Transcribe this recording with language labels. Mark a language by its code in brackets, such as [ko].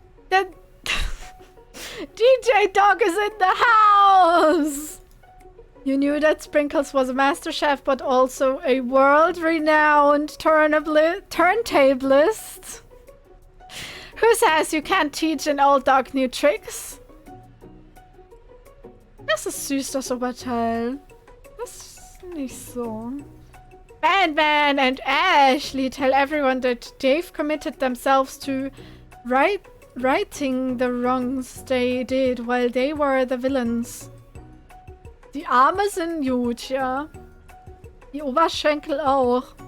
[en] The DJ dog is in the house! You knew that Sprinkles was a master chef, but also a world-renowned turntablist. Who says you can't teach an old dog new tricks? [de] Das ist süß, das Oberteil. Das ist nicht so. [en] Van and Ashley tell everyone that they've committed themselves to righting the wrongs they did while they were the villains. [de] Die Arme sind gut, ja. Die Oberschenkel auch.